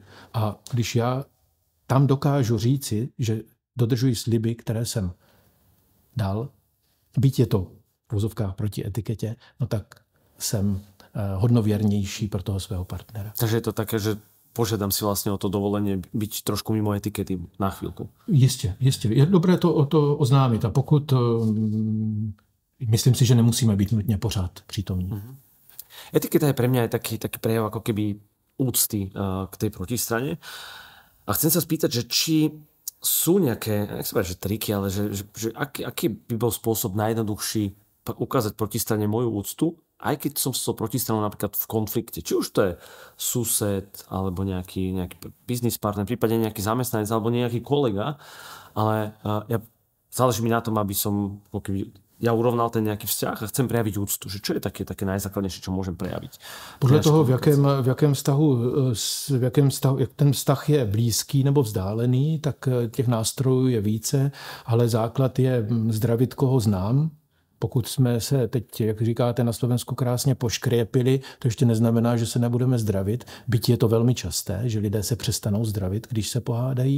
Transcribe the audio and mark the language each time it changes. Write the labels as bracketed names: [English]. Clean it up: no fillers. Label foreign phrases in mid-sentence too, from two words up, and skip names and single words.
[Czech] A když já tam dokážu říci, že dodržuji sliby, které jsem dal, byť je to v vozovkách proti etiketě, no tak jsem hodnověrnější pro toho svého partnera. [Slovak] Takže je to také, že požiadam si vlastně o to dovolenie byť trošku mimo etikety na chvíľku. [Czech] Jistě. Je dobré to oznámit a pokud myslím si, že nemusíme být nutně pořád přítomní. [Slovak] Etiketa je pre mňa aj taký prejav ako keby úcty k tej protistrane. A chcem sa spýtať, že či sú nejaké, nech sa povedať, že triky, ale že aký by bol spôsob najjednoduchší ukázať protistrane moju úctu, aj keď som s protistranou napríklad v konflikte. Či už to je sused, alebo nejaký [English] business partner, [Slovak] prípadne nejaký zamestnanec, alebo nejaký kolega, ale záleží mi na tom, aby som ja urovnal ten nejaký vzťah a chcem prejaviť úctu. Že čo je také najzákladnejšie, čo môžem prejaviť? [Czech] Podle toho, v jakém vztahu, jak ten vztah je blízký nebo vzdálený, tak těch nástrojů je více, ale základ je zdravit, koho znám. Pokud jsme se teď, jak říkáte, na Slovensku krásně poškriepili, to ještě neznamená, že se nebudeme zdravit, byť je to velmi časté, že lidé se přestanou zdravit, když se pohádají.